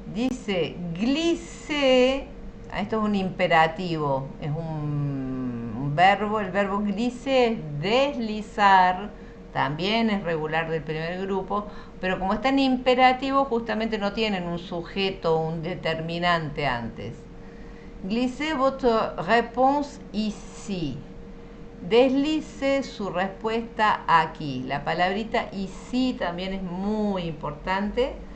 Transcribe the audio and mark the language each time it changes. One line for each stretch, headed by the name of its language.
Spanish: Dice glisse, esto es un imperativo, es un verbo, el verbo glisse es deslizar, también es regular del primer grupo, pero como está en imperativo justamente no tienen un sujeto, un determinante antes.
French: Glissez votre réponse ici.
Spanish: Deslice su respuesta aquí. La palabrita ici también es muy importante.